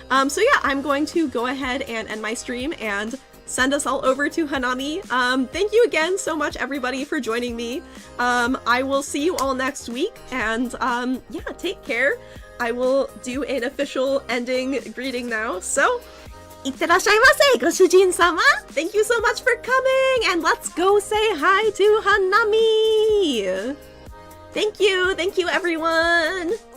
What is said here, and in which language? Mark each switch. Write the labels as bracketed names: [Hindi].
[English] So yeah, I'm going to go ahead and end my stream and send us all over to Hanami. Thank you again so much, everybody, for joining me. I will see you all next week, and yeah, take care. I will do an official ending greeting now. [Japanese] So, いってらっしゃいませ, ご主人様. [English] Thank you so much for coming, and let's go say hi to Hanami. Thank you everyone.